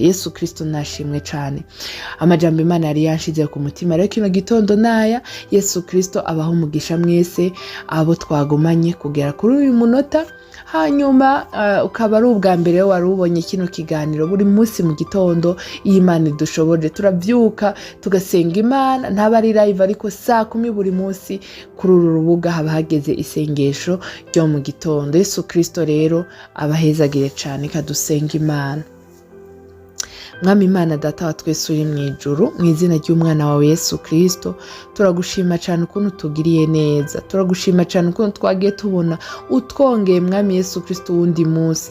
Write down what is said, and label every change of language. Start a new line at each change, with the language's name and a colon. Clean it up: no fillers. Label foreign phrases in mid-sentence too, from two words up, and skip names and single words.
Rundi: Yesu Kristo nashimwe cyane. Amajambo Imana yari yanshize ku mutima rero kino gitondo naya. Yesu Kristo abaho umugisha mwese abo twagumanye kugera kuri uyu munota. Hanyuma ukaba ari ubwa mbere wari ubonye kino kiganiro, buri munsi mu gitondo Imana idushoboje turavyuka tugasenga Imana, ntaba ari live ariko saa 10 buri munsi kuri uru rubuga haba hageze isengesho ryo mu gitondo. Yesu Kristo rero abahezagire cyane, kadusenga Imana. Mwami Imana data wa twese uri mu ijuru, mu izina ry'umwana wawe Yesu Kristo, turagushima cyane ukuntu tugiriye neza, turagushima cyane ukuntu twagiye tubona utwongeye Mwami Yesu Kristo wundi munsi.